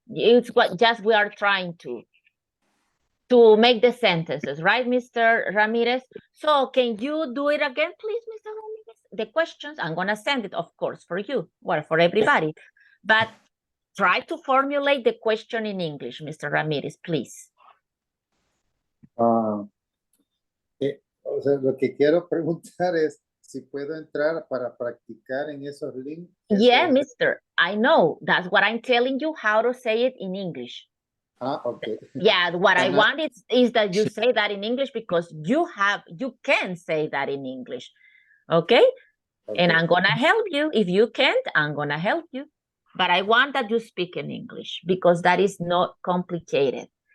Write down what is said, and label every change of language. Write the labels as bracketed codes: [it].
[en] It's what just we are trying to make the sentences, right, Mr. Ramirez? So, can you do it again, please, Mr. Ramirez? The questions, I'm going to send it, of course, for you, well, for everybody. But try to formulate the question in English, Mr. Ramirez, please. [es] O sea, lo que quiero preguntar es si puedo entrar para practicar en esos links. [en] Yeah, mister, I know. That's what I'm telling you, how to say it in English. Okay. Yeah, what I want is that you say that in English because you can say that in English. Okay? And I'm going to help you. If you can't, I'm going to help you. But I want that you speak in English because that is not complicated.